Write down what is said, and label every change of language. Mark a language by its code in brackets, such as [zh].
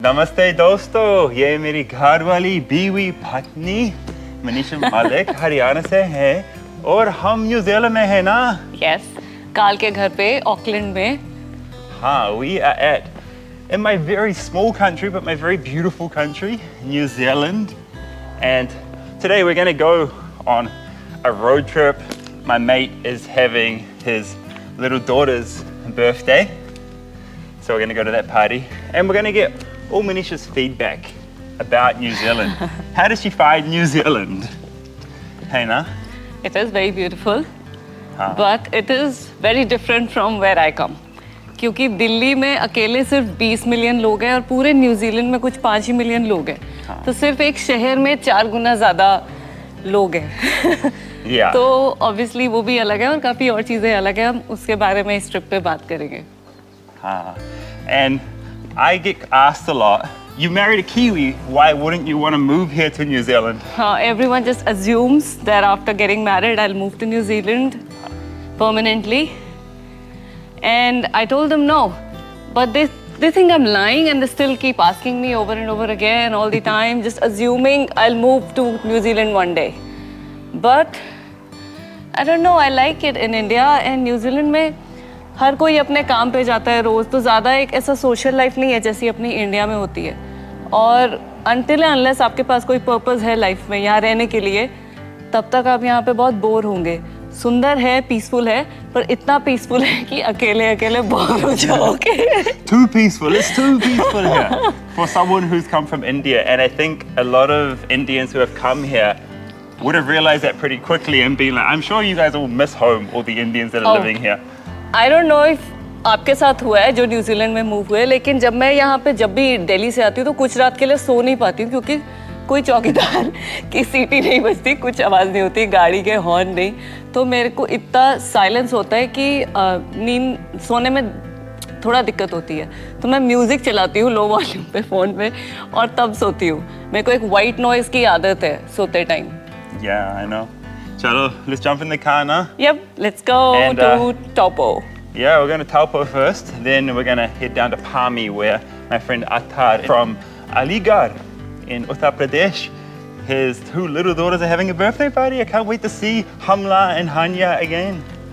[hi] नमस्ते दोस्तों, ये मेरी घर वाली बीवी पत्नी मनीषा मलिक हरियाणा से है और हम न्यूजीलैंड में है ना? [en] Yes, [hi] कार्ल के घर पे ऑकलैंड में. [en] हाँ, we are at in my very small country but my very beautiful country, New Zealand. And today we're going to go on a road trip. My mate is having his little daughter's birthday. So we're going to go to that party and we're going to get all Manisha's feedback about New Zealand. How does she find New Zealand? Hey, na? It is very beautiful, but it is very different from where I come. [hi] क्योंकि दिल्ली में अकेले सिर्फ 20 million लोग हैं और पूरे New Zealand में कुछ 5 ही मिलियन लोग हैं. तो सिर्फ एक शहर में 4 गुना ज़्यादा लोग हैं. तो obviously वो भी अलग है और काफ़ी और चीज़ें अलग हैं. हम उसके बारे में इस ट्रिप पे बात करेंगे. [en] हाँ, and I get asked a lot, you married a Kiwi, why wouldn't you want to move here to New Zealand? Everyone just assumes that after getting married, I'll move to New Zealand permanently. And I told them no. But they think I'm lying and they still keep asking me over and over again all the time, just assuming I'll move to New Zealand one day. But I don't know, I like it in India and [hi] New Zealand में हर कोई अपने काम पे जाता है रोज, तो ज़्यादा एक ऐसा सोशल लाइफ नहीं है जैसी अपनी इंडिया में होती है. और अनटिल अनलेस आपके पास कोई पर्पस है लाइफ में यहाँ रहने के लिए, तब तक आप यहाँ पे बहुत बोर होंगे. सुंदर है, पीसफुल है, पर इतना पीसफुल है कि अकेले अकेले बोर हो जाओगे. [en] Too peaceful, it's too peaceful here for someone who's come from India. And I think a lot of Indians who have come here would have realized that pretty quickly and been like, I'm sure you guys all miss home, all the Indians that are living here. I don't know if [hi] आपके साथ हुआ है जो New Zealand में move हुए, लेकिन जब मैं यहाँ पे जब भी दिल्ली से आती हूँ तो कुछ रात के लिए सो नहीं पाती हूँ क्योंकि कोई चौकीदार की सीटी नहीं बजती, कुछ आवाज़ नहीं होती, गाड़ी के हॉर्न नहीं. तो मेरे को इतना साइलेंस होता है कि नींद सोने में थोड़ा दिक्कत होती है. तो मैं म्यूज़िक चलाती हूँ लो वॉल्यूम पे फ़ोन में और तब सोती हूँ. मेरे को एक वाइट नॉइज़ की आदत है सोते time. [en] Yeah, I know. Chalo, let's jump in the car now. Yep, let's go to Taupo. Yeah, we're going to Taupo first, then we're going to head down to Palmy where my friend Attar from Aligarh in Uttar Pradesh, his 2 little daughters are having a birthday party. I can't wait to see Hamla and Hanya again.